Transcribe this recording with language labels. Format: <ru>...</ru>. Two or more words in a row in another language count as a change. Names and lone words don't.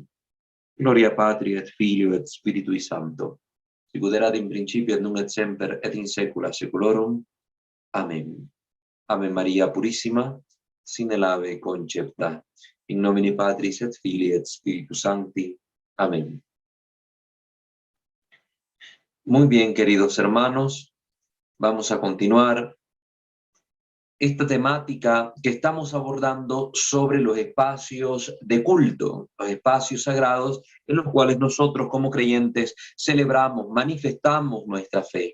<la>Gloria Patri et Filio et Spiritui Sancto, sicut erat in principio et nunc et semper et in saecula saeculorum.</la> <es>Amén.</es> <la>Ave Maria Purissima, sine labe concepta, in nomine Patris et Filii et Spiritus Sancti.</la> <es>Amén. Muy bien, queridos hermanos, vamos a continuar esta temática que estamos abordando sobre los espacios de culto, los espacios sagrados en los cuales nosotros como creyentes celebramos, manifestamos nuestra fe.</es>